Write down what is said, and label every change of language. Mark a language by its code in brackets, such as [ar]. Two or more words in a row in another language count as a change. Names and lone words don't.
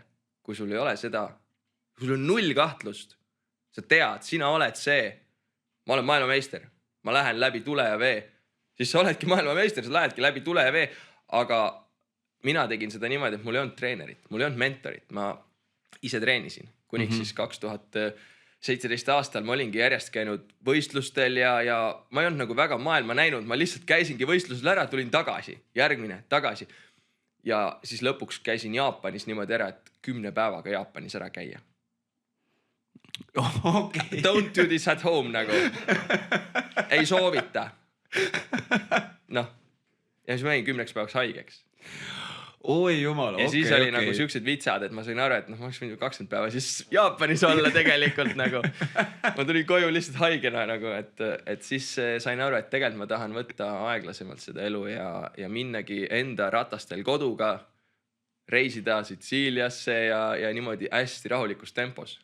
[et] Kui sul ei ole seda, kui sul on 0 kahtlust, sa tead, sina oled see, ma olen maailmameister, ma lähen läbi tule ja vee, siis sa oledki maailmameister, sa lähedki läbi tule ja vee, aga mina tegin seda niimoodi, et mul ei olnud treenerit, mul ei olnud mentorit, ma ise treenisin, kuniks siis 2017 aastal ma olingi järjest käinud võistlustel ja ma ei olnud nagu väga maailma näinud, ma lihtsalt käisingi võistlusel ära, tulin tagasi, järgmine tagasi. Ja siis lõpuks käisin Jaapanis niimoodi ära, et 10 päevaga Jaapanis ära käia. okei. [en] Don't do this at home nagu. [et] Ei soovita. Noh. Ja siis ma jäin 10 päevaks haigeks. Oi jumala, ja siis oli nagu siuksed vitsad, et ma sain aru, et noh, ma oleks võinud 20 päeva siis Jaapanis olla tegelikult nagu. Ma tulin koju lihtsalt haigena nagu, et siis sain aru, et tegelikult ma tahan võtta aeglasemalt seda elu ja minnagi enda ratastel koduga, reisida Sitsiiliasse ja niimoodi hästi rahulikus tempos.